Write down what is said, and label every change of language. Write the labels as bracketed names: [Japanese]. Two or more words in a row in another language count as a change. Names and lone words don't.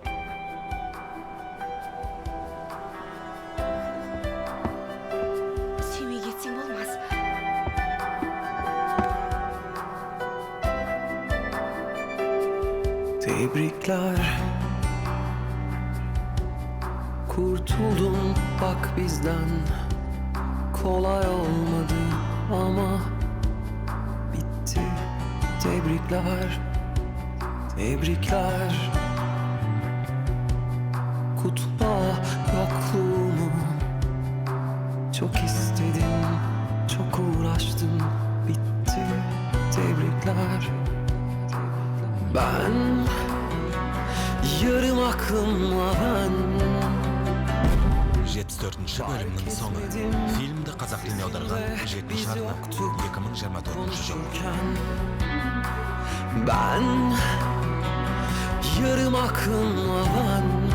[Kazakh] Сүймей кетсем болмас. [Turkish] Tebrikler, kurtuldum bak bizden. Kolay olmadı ama bitti. Tebrikler, tebrikler. Kutla yokluğumu. Çok istedim, çok uğraştım. Bitti. Tebrikler. Ben yarım aklımla ben [Kazakh] 74-ші бөлімнің соңы. Фильмді қазақ тіліне аударған 7-ші арна 2024 жыл. [Turkish] Ben yarım aklımla ben